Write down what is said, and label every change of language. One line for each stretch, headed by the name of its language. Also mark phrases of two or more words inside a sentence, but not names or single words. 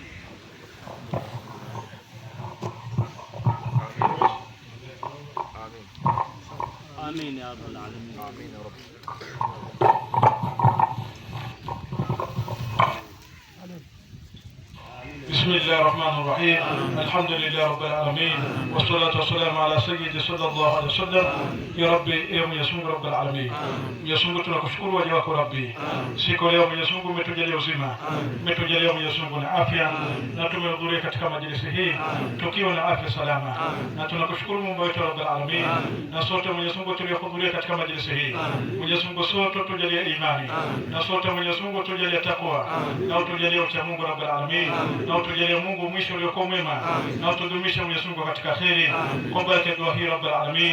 Arabic: آمين يا رب العالمين. آمين يا رب. بسم الله الرحمن الرحيم. الحمد لله رب العالمين، والصلاة والسلام على سيدي صلى الله عليه وسلم. يا ربي يا
Swahili: Mwenyezi Mungu
Arabic: رب العالمين,
Swahili: Mwenyezi Mungu tunakushukuru waja wako Rabbi, siku leo Mwenyezi Mungu umetujalia uzima, umetujalia Mwenyezi Mungu na afya, na tumehudhuria katika majlisi hii tukiwa na afya salama, na tunakushukuru Mungu wetu
Arabic: رب العالمين.
Swahili: Na sote Mwenyezi Mungu tuliohudhuria katika majlisi hii, Mwenyezi Mungu sote tujalie imani, na sote Mwenyezi Mungu tujalie takwa, na utujalie ucha Mungu
Arabic: رب العالمين,
Swahili: na utujalie Mungu mwisho uliokuwa mwema, na utudumishe Mwenyezi Mungu katika kheri kwa baraka ya dua hii
Arabic: رب العالمين.